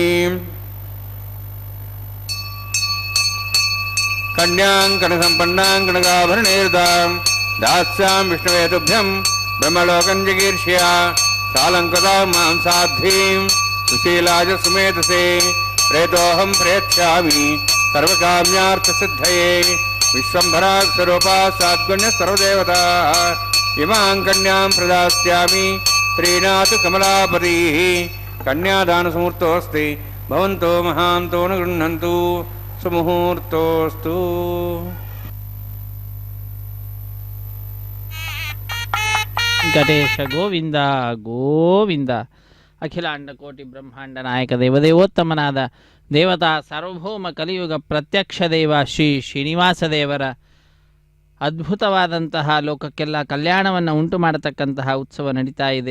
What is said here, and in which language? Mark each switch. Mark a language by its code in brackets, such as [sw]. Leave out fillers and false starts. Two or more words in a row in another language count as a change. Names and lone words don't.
[sa] ಕನ್ಯಾಂ ಕಣಸಂಪನ್ನಾಂ ಕನಕಾಭರಣೇರ್ದಾಂ ದಾಸ್ಯಾಂ ವಿಷ್ಣುವೇ ತುಭ್ಯಂ ಬ್ರಹ್ಮಲೋಕಂ ಜಿಗೀರ್ಷ್ಯ ಸಾಲಂಕೃತಾಂ ಮಾಂ ಸಾಧ್ವೀಂ ಸುಶೀಲಾಜ ಸುಮೇಧಸೇ ಪ್ರೇತೋಹಂ ಪ್ರೇತ್ಸ್ಯಾಮಿ ಸರ್ವಕಾಮ್ಯಾರ್ಥಸಿದ್ಧಯೇ ವಿಶ್ವಂಭರಾಕ್ಷರೂಪಾ ಸಾದ್ಗುಣ್ಯ ಸರ್ವದೇವತಾ ಇಮಾಂ ಕನ್ಯಾಂ ಪ್ರದಾಸ್ಯಾಮಿ ಪ್ರೀಣಾತು ಕಮಲಾಪತಿಃ. ಕನ್ಯಾದಾನಸಮೂರ್ತೋಸ್ತಿ ಭವಂತೋ ಮಹಾಂತೋ ನ ಗೃಹ್ಣಂತು ಸುಮುಹೂರ್ತೋಸ್ತು. [kn] ಗಣೇಶ ಗೋವಿಂದ ಗೋವಿಂದ. ಅಖಿಲಾಂಡ ಕೋಟಿ ಬ್ರಹ್ಮಾಂಡ ನಾಯಕ ದೇವದೇವೋತ್ತಮನಾದ ದೇವತಾ ಸಾರ್ವಭೌಮ ಕಲಿಯುಗ ಪ್ರತ್ಯಕ್ಷ ದೇವ ಶ್ರೀ ಶ್ರೀನಿವಾಸ ದೇವರ ಅದ್ಭುತವಾದಂತಹ ಲೋಕಕ್ಕೆಲ್ಲ ಕಲ್ಯಾಣವನ್ನು ಉಂಟು ಮಾಡತಕ್ಕಂತಹ ಉತ್ಸವ ನಡೀತಾ ಇದೆ.